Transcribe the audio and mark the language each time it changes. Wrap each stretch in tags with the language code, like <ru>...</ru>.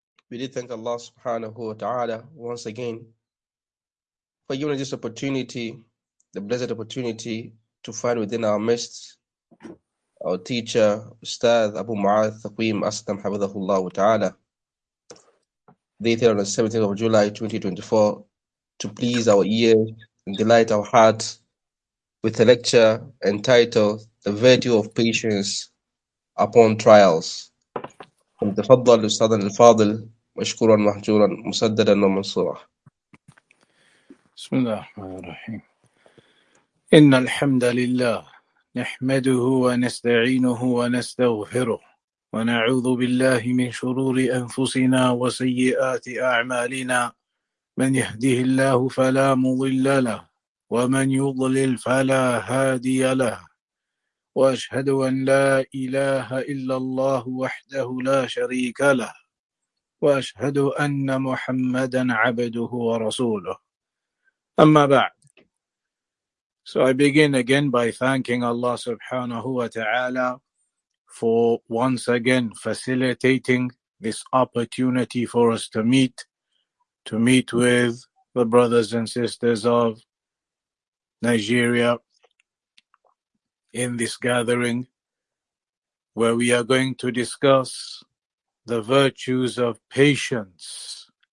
<en>We do thank Allah subhanahu wa ta'ala once again for giving us this opportunity, the blessed opportunity to find within our midst our teacher, Ustadh Abu Mu'adh Taqweem Aslam Hafidhahullah ta'ala. Date on the 17th of July 2024 to please our ears and delight our heart with a lecture entitled The Virtue of Patience Upon Trials.</en> <ar>تفضل الأستاذ الفاضل مشكورا مهجورا مسددا ومنصورا. بسم الله الرحمن الرحيم. إن الحمد لله نحمده ونستعينه ونستغفره ونعوذ بالله من شرور أنفسنا وسيئات أعمالنا، من يهده الله فلا مضل له ومن يضلل فلا هادي له، وأشهد أن لا إله إلا الله وحده لا شريك له، وأشهد أن محمدًا عبده ورسوله. أما بعد،</ar> <en>so I begin again by thanking Allah subhanahu wa ta'ala for once again facilitating this opportunity for us to meet with the brothers and sisters of Nigeria in this gathering, where we are going to discuss the virtues of patience</en>